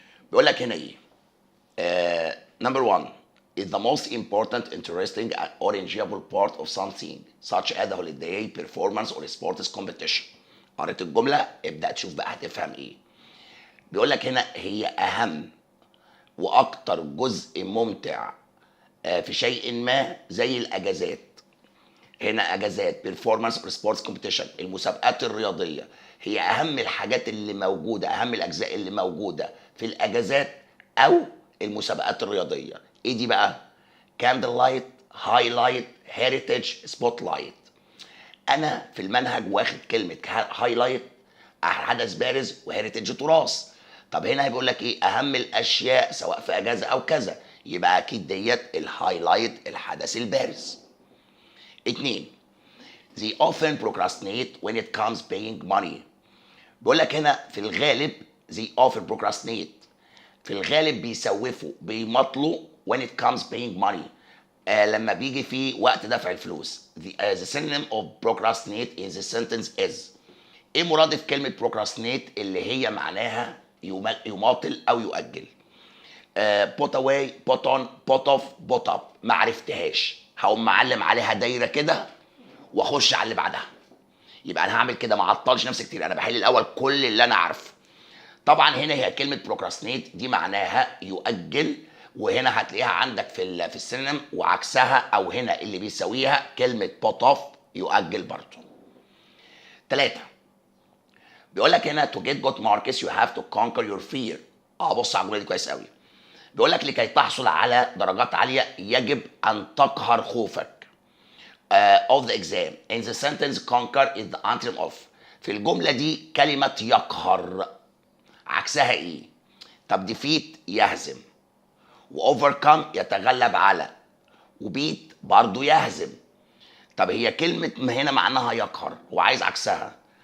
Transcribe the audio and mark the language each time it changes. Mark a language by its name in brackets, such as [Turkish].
[Arabic] بيقول لك هنا ايه؟ [English] Number 1 is the most important, interesting, or enjoyable part of something such as a holiday, performance, or sports competition. [Arabic] قريت الجمله، ابدا تشوف بقى هتفهم ايه. بيقول لك هنا هي اهم واكتر جزء ممتع في شيء ما، زي الاجازات. هنا اجازات، بيرفورمانس اور سبورتس كومبيتيشن، المسابقات الرياضيه هي اهم الحاجات اللي موجوده، اهم الاجزاء اللي موجوده في الاجازات او المسابقات الرياضيه. ايه دي بقى؟ كاندل لايت، هايلايت، هيريتج، سبوت لايت. انا في المنهج واخد كلمه هايلايت حدث بارز، وهيريتج تراث. طب هنا بيقول لك ايه؟ اهم الاشياء سواء في اجازه او كذا، يبقى اكيد ديت الهايلايت الحدث البارز. [English] 2 they often procrastinate when it comes paying money. [Arabic] بيقول لك هنا في الغالب [English] they often procrastinate، [Arabic] في الغالب بيسوفوا بيمطلوا [English] when it comes paying money، [Arabic] لما بيجي في وقت دفع الفلوس. [English] the synonym of procrastinate in the sentence is. [Arabic] ايه مرادف كلمة procrastinate اللي هي معناها يماطل او يؤجل؟ [English] put away، put on، put off، put up. [Arabic] ما عرفتهاش، هقوم معلم عليها دايره كده واخش على اللي بعدها. يبقى انا هعمل كده، ما اعطلش نفسي كتير، انا بحل الاول كل اللي انا عارفه. طبعا هنا هي كلمه procrastinate دي معناها يؤجل، وهنا هتلاقيها عندك في السينونيم وعكسها، او هنا اللي بيساويها كلمه put off يؤجل برضه. [English] 3 [Arabic] بيقول لك هنا [English] to get good marks you have to conquer your fear. [Arabic] بص على الجمله دي كويس قوي. بيقول لك لكي تحصل على درجات عاليه يجب ان تقهر خوفك. [English] of the exam. In the sentence conquer is the antonym of. [Arabic] في الجمله دي كلمه يقهر عكسها ايه؟ طب defeat يهزم، واوفركم يتغلب على، وبيت برضو يهزم. طب هي كلمه هنا معناها يقهر وعايز عكسها.